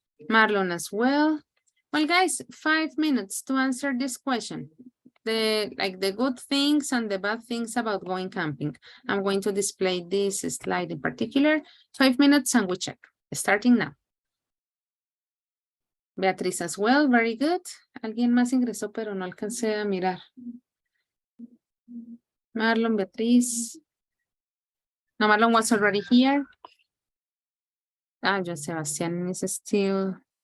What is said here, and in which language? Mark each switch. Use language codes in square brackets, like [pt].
[en] Marlon as well. Well, guys, 5 minutes to answer this question. The good things and the bad things about going camping. I'm going to display this slide in particular. 5 minutes and we check. Starting now. Beatriz as well, very good. [es] Alguien más ingresó, pero no alcancé a mirar. [en] Marlon, Beatriz. No, Marlon was already here. Ah, John Sebastian is still.